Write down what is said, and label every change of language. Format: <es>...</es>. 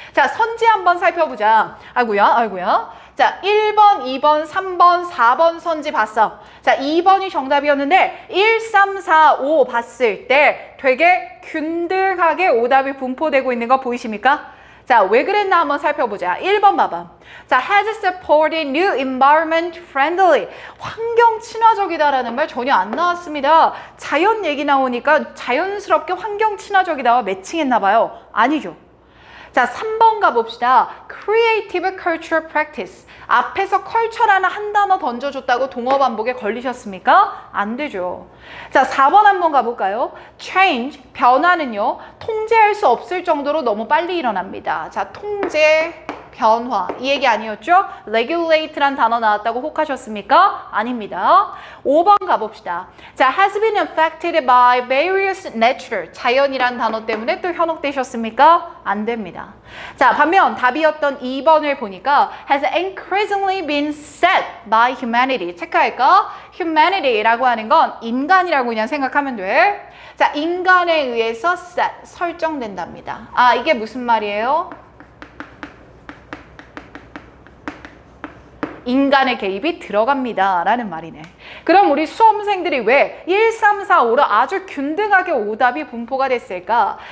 <ko>자, 선지 한번 살펴보자. 아이고야. 자, 1번, 2번, 3번, 4번 선지 봤어. 자, 2번이 정답이었는데 1, 3, 4, 5 봤을 때 되게 균등하게 오답이 분포되고 있는 거 보이십니까? 자, 왜 그랬나 한번 살펴보자. 1번 봐봐.</ko> <en>자, has supported new environment friendly.</en> <ko>환경 친화적이다라는 말 전혀 안 나왔습니다. 자연 얘기 나오니까 자연스럽게 환경 친화적이다와 매칭했나 봐요. 아니죠. 자, 3번 가봅시다.</ko> <en>Creative cultural practice.</en> <ko>앞에서 culture라는 한 단어 던져줬다고 동어 반복에 걸리셨습니까? 안 되죠. 자, 4번 한번 가볼까요? Change, 변화는요. 통제할 수 없을 정도로 너무 빨리 일어납니다. 자, 통제, 변화. 이 얘기 아니었죠? regulate란 단어 나왔다고 혹하셨습니까? 아닙니다. 5번 가봅시다.</ko> <en>자, has been affected by various natural.</en> <ko>자연이란 단어 때문에 또 현혹되셨습니까? 안 됩니다. 자, 반면 답이었던 2번을 보니까</ko> <en>has increasingly been set by humanity.</en> <ko>체크할까? humanity라고 하는 건 인간이라고 그냥 생각하면 돼. 자, 인간에 의해서 set, 설정된답니다. 이게 무슨 말이에요? 인간의 개입이 들어갑니다 라는 말이네. 그럼 우리 수험생들이 왜 1, 3, 4, 5로 아주 균등하게 오답이 분포가 됐을까?</ko>